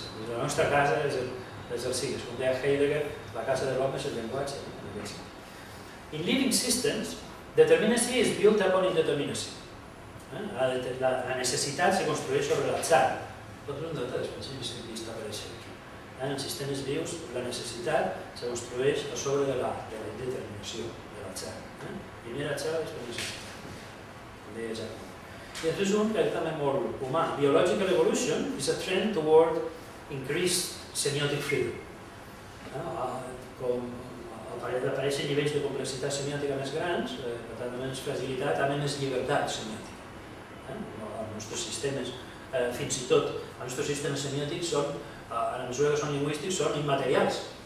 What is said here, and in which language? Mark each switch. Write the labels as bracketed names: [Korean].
[Catalan] La nostra casa és el signes. Com deia Heidegger, la casa de l'home és el llenguatge. [English] In living systems, determinacy is built upon indeterminacy. [Catalan] La necessitat se construeix sobre l'atzar. Tot un dels principis que aquí apareixen aquí. En els sistemes vius, la necessitat se construeix a sobre de la indeterminació, de l'atzar. Primer atzar és la necessitat. I després un que és també molt humà. [English] Biological evolution is a trend toward increased semiotic freedom. [Catalan] Com apareixen nivells de complexitat semiòtica més grans, per tant, més fragilitat, també més llibertat semiòtica. Els nostres sistemes, fins i tot, els nostres sistemes semiòtics són, a la mesura que són lingüístics, són immaterials.